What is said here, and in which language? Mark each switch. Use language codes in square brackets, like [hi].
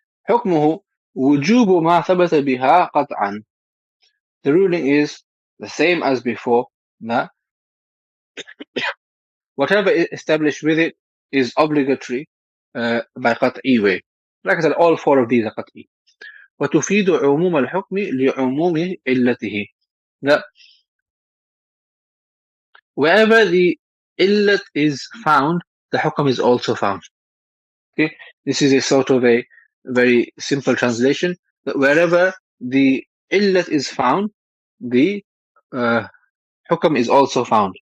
[ar] حكمه وجوب ما ثبت بها قطعا. [en] The ruling is the same as before, that whatever is established with it is obligatory by qat'i way. Like I said, all four of these are qat'i. [ar] وتفيد عموم الحكم لعموم علته. [en] That wherever the illat is found, the hukam is also found. Okay, this is a sort of a very simple translation. That wherever the illat is found, the hukam is also found.